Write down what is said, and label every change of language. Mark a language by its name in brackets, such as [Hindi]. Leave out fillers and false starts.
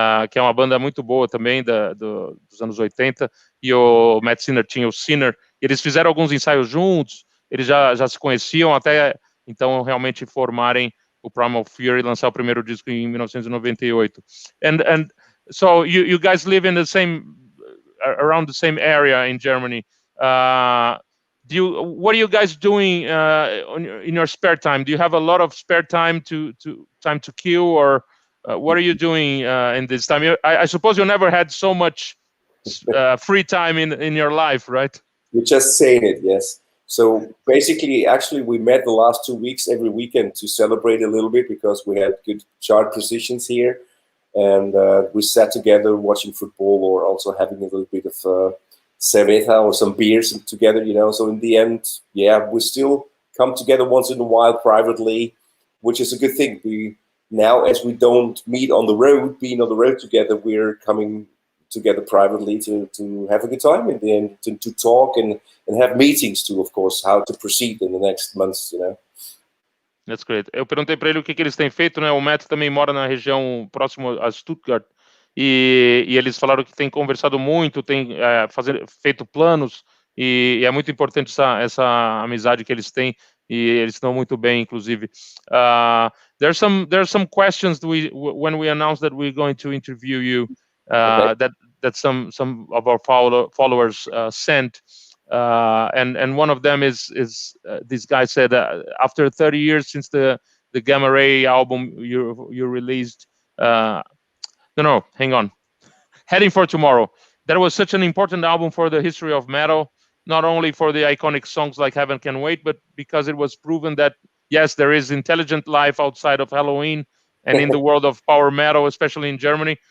[Portuguese] que é uma banda muito boa também dos anos 80, e o Matt Sinner tinha o Sinner, e eles fizeram alguns ensaios juntos, eles já se conheciam até então realmente formarem o Primal Fear e lançar o primeiro disco em 1998. [English] And so you guys live in the same, around the same area in Germany. What are you guys doing in your spare time? Do you have a lot of spare time to kill, or what are you doing in this time? I suppose you never had so much free time in your life, right? You're just saying it, yes. So basically, actually, we met the last 2 weeks every weekend to celebrate a little bit because we had good chart positions here. And we sat together watching football or also having a little bit of cerveza or some beers together, you know. So in the end, yeah, we still come together once in a while privately, which is a good thing. We now, as we don't meet on the road, being on the road together, we're coming together privately to have a good time in the end, to talk and have meetings too, of course, how to proceed in the next months, you know. That's great. [Portuguese] Eu perguntei para ele o que eles têm feito, né? O Matt também mora na região próximo a Stuttgart, e eles falaram que tem conversado muito, tem feito planos, e é muito importante essa amizade que eles têm, e eles estão muito bem, inclusive. [English] There are some questions when we announced that we're going to interview you, okay, that some of our followers sent. And one of them is this guy said, after 30 years since the Gamma Ray album you released, no, hang on, Heading for Tomorrow, that was such an important album for the history of metal, not only for the iconic songs like Heaven Can Wait, but because it was proven that yes, there is intelligent life outside of Halloween and in the world of power metal, especially in Germany.